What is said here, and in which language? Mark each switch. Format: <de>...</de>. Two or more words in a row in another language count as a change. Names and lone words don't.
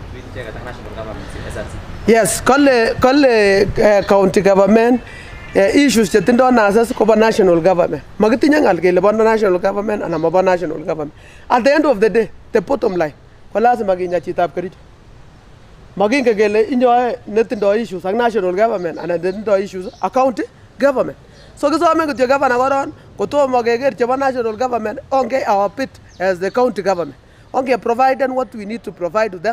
<en>national government SRC. Yes, kole county government issues chetindo nurses kobo national government.</en> <sgc>Makitinye ngal kele bo</sgc> <en>national government</en> <sgc>ana mabo</sgc> <en>national government. At the end of the day, the bottom line,</en> <sgc>ko lazima kinya chitab Kericho. Makinge kele inyoe netindo issues ak</sgc> <en>national government</en> <sgc>ana netindo issues ak</sgc> <en>county government. So</en> <sgc>kisome kityo</sgc> <en>governor</en> <sgc>koron kotomo keker chebo</sgc> <en>national government onge our bit as the county government. Onge provided what we need to provide to them.</en>